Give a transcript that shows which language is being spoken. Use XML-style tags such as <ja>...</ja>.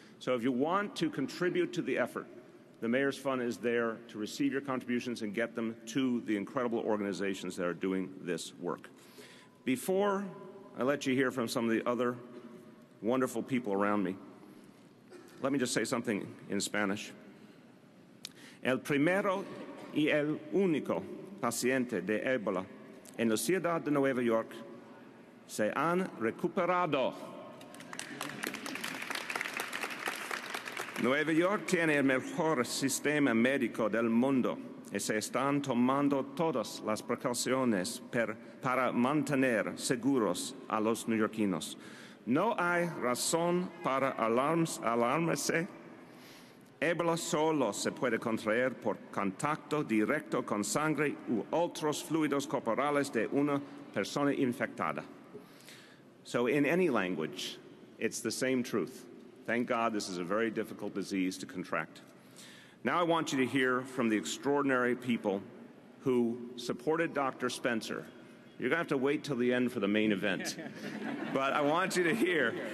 <en>So if you want to contribute to the effort, the Mayor's Fund is there to receive your contributions and get them to the incredible organizations that are doing this work. Before I let you hear from some of the other wonderful people around me, let me just say something in Spanish.</en> <es>El primero y el único paciente de Ebola en la ciudad de Nueva York se han recuperado. Nueva York tiene el mejor sistema médico del mundo y se están tomando todas las precauciones para mantener seguros a los neoyorquinos. No hay razón para alarmarse. Ébola solo se puede contraer por contacto directo con sangre u otros fluidos corporales de una persona infectada.</es> <en>So in any language, it's the same truth. Thank God this is a very difficult disease to contract. Now I want you to hear from the extraordinary people who supported Dr. Spencer. You're going to have to wait till the end for the main event. But I want you to hear.</en>